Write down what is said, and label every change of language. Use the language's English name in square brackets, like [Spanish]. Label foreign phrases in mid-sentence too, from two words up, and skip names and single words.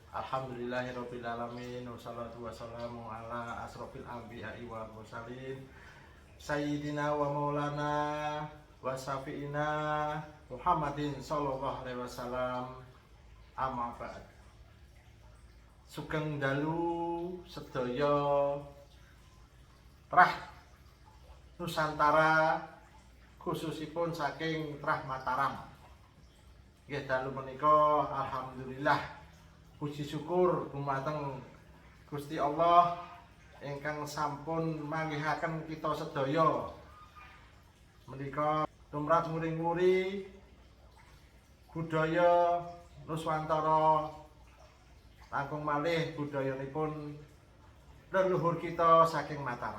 [Arabic] الحمد لله رب العالمين والصلاة والسلام على أشرف الأنبياء والمرسلين سيدنا ومولانا وشفيعنا محمد صلى الله عليه وسلم. أما بعد. [Javanese] Sugeng dalu sedaya trah Nusantara, khususipun saking trah Mataram. Nggih dalu menika alhamdulillah puji syukur dumateng Gusti Allah ingkang sampun manggihaken kita sedaya menika tumrap nguring-nguri budaya Nuswantara, langkung malih budayanipun leluhur kita saking Mataram.